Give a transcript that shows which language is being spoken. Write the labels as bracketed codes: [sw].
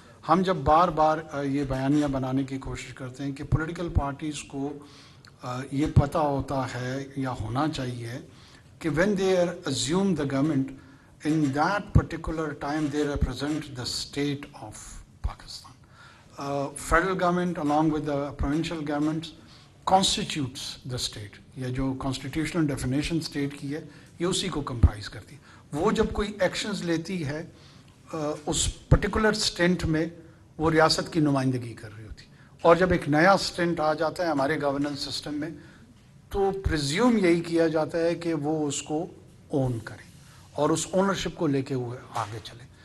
[ur] ہم جب بار بار یہ بیانیہ بنانے کی کوشش کرتے ہیں کہ پولیٹیکل پارٹیز کو یہ پتہ ہوتا ہے یا ہونا چاہیے کہ [en] when they assume the government, in that particular time they represent the state of Pakistan. Federal government along with the provincial governments constitutes the state. [ur] یا جو constitutional definition state کی ہے یہ اسی کو comprise کرتی ہے. وہ جب کوئی ایکشنز لیتی ہے اس پرٹیکولر سٹینٹ میں وہ ریاست کی نمائندگی کر رہی ہوتی. اور جب ایک نیا سٹینٹ آ جاتا ہے ہمارے گورننس سسٹم میں تو پریزیوم یہی کیا جاتا ہے کہ وہ اس کو اون کرے اور اس اونرشپ کو لے کے وہ آگے چلے.